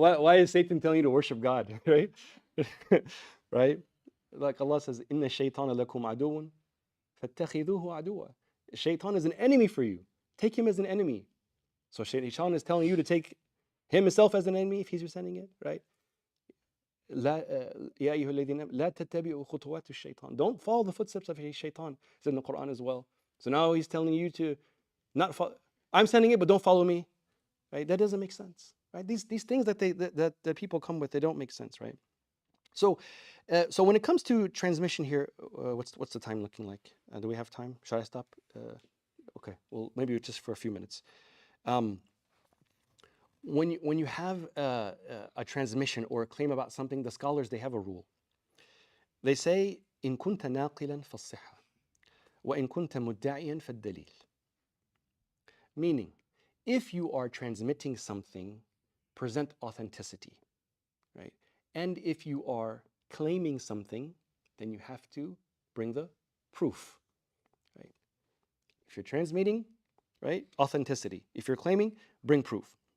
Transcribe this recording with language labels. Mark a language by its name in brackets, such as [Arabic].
[English] Why is Satan telling you to worship God, right? Right? Like Allah says, [Arabic] "Inna shaytana lakum aduwwun, fattakhidhuhu aduwwa." [English] Shaitan is an enemy for you. Take him as an enemy. So Shaitan is telling you to take himself as an enemy if he's presenting it, right? [Arabic] يا أيها الذين لا تتبعوا خطوات الشيطان. [English] Don't follow the footsteps of Shaitan. It's in the Quran as well. So now he's telling you to not follow. I'm sending it, but don't follow me, right? That doesn't make sense, right? These things that people come with, they don't make sense, right? So when it comes to transmission here, what's the time looking like? Do we have time? Should I stop? Okay, well, maybe just for a few minutes. When you have a transmission or a claim about something, the scholars, they have a rule. They say, [Arabic] إن كنت ناقلا فالصحة وإن كنت مدعيا فالدليل. [English] Meaning, if you are transmitting something, present authenticity, right? And if you are claiming something, then you have to bring the proof, right? If you're transmitting, right, authenticity. If you're claiming, bring proof.